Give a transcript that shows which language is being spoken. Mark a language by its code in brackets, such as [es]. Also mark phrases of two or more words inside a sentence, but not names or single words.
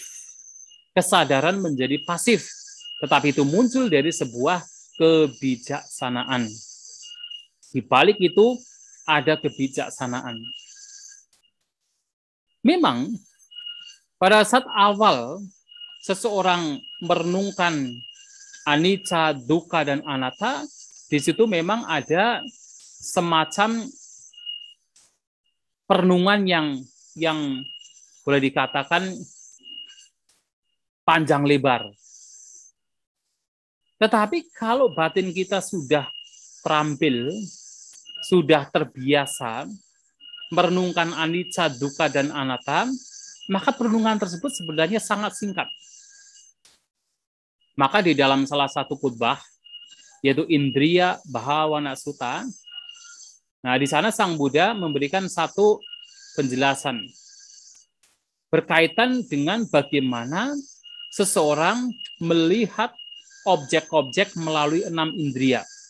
[id] Kesadaran menjadi pasif. Tetapi itu muncul dari sebuah kebijaksanaan. Di balik itu ada kebijaksanaan. Memang pada saat awal seseorang merenungkan [pi] anicca, dukkha, [id] dan anatta, di situ memang ada semacam perenungan yang boleh dikatakan panjang lebar. Tetapi kalau batin kita sudah terampil, sudah terbiasa merenungkan [pi] anicca, dukkha, [id] dan anatta, maka perenungan tersebut sebenarnya sangat singkat. Maka di dalam salah satu khutbah, yaitu Indriya Bhawana Sutta, nah di sana Sang Buddha memberikan satu penjelasan berkaitan dengan bagaimana seseorang melihat objek-objek melalui 6 indria.